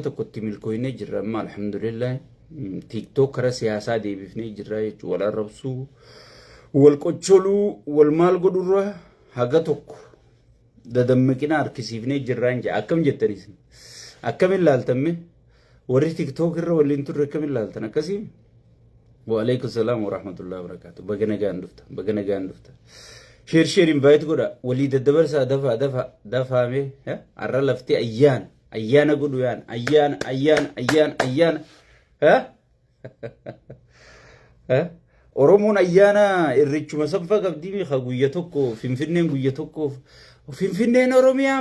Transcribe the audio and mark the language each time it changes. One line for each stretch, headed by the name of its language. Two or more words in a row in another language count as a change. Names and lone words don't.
Oromo: tokkotti milkooyinee jirra amma alhamdulillah TikTok karaa siyaasaa deebifnee jirra jechuudha wal arrabsuu wal qocholuu wal maal godhurra haga tokko dadammaqina harkisiifnee jirraan jaa akkam jettanis akkamin laaltamme warri TikTok irra waliin turre akkamin laaltan akkasii
Arabic: وعليكم السلام ورحمة الله وبركاته
Oromo: bagana gaandufta
English: share invite
Oromo: godha walii daddabarsaa dafaame arra lafti ayyaana godhu yaan ayyaana Oromoon ayyaana irrichuma sanfa qabdii guyya tokko finfinneen guyya tokko finfinneen Oromiyaa